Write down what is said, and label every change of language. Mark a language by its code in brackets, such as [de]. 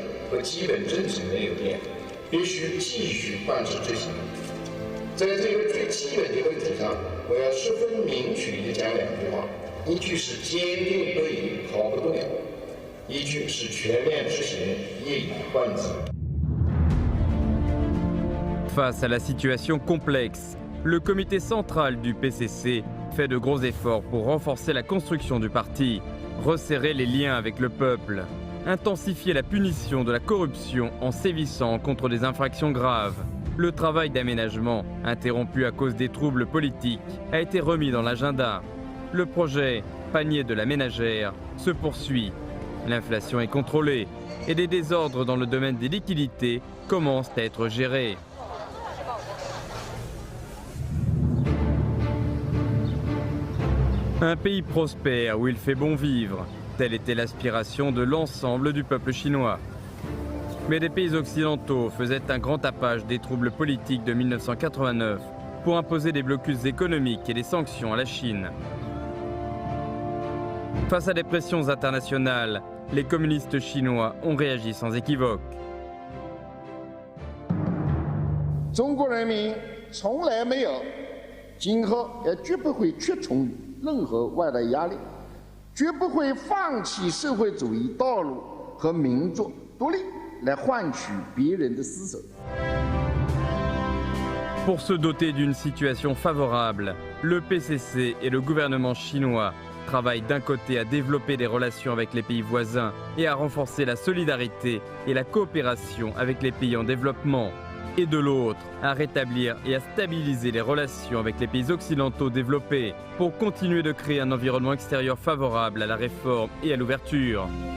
[zh] 和基本政策没有变，必须继续贯彻执行。在这个最基本的问题上，我要十分明确地讲两句话：一句是坚定不移、毫不动摇；一句是全面执行、一以贯之。 [fr] Face à la situation complexe, le comité central du PCC fait de gros efforts pour renforcer la construction du parti, resserrer les liens avec le peuple, intensifier la punition de la corruption en sévissant contre des infractions graves. Le travail d'aménagement, interrompu à cause des troubles politiques, a été remis dans l'agenda. Le projet panier de la ménagère se poursuit. L'inflation est contrôlée et des désordres dans le domaine des liquidités commencent à être gérés. Un pays prospère où il fait bon vivre. Telle était l'aspiration de l'ensemble du peuple chinois. Mais des pays occidentaux faisaient un grand tapage des troubles politiques de 1989 pour imposer des blocus économiques et des sanctions à la Chine. Face à des pressions internationales, les communistes chinois ont réagi sans équivoque. [zh] 中国人民从来没有，今后也绝不会屈从任何外来压力。绝不会放弃社会主义道路和民族独立来换取别人的施舍。 [fr] Pour se doter d'une situation favorable, le PCC et le gouvernement chinois travaillent d'un côté à développer des relations avec les pays voisins et à renforcer la solidarité et la coopération avec les pays en développement, et de l'autre à rétablir et à stabiliser les relations avec les pays occidentaux développés pour continuer de créer un environnement extérieur favorable à la réforme et à l'ouverture.